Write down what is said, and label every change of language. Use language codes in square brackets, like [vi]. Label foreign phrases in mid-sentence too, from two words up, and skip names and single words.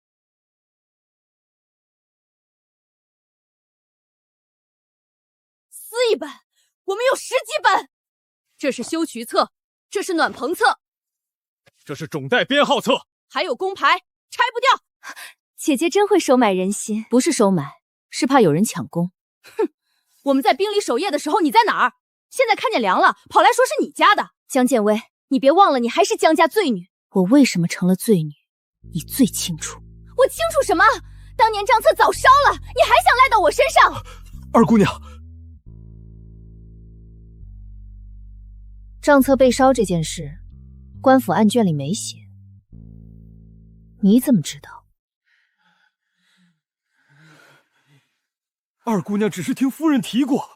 [zh] 撕一本，我們有10幾本。這是修渠冊，這是暖棚冊，這是種袋編號冊，還有工牌，拆不掉。姐姐真會收買人心，不是收買，是怕有人搶功。哼，我们在冰里守夜的時候你在哪兒？現在看見糧了，跑來說是你家的。江建威，你別忘了你還是江家罪女。我為什麼成了罪女，你最清楚。我清楚什麼？當年賬冊早燒了，你還想賴到我身上？二姑娘，賬冊被燒這件事，官府案卷裡沒寫，你怎麼知道？二姑娘只是聽夫人提過。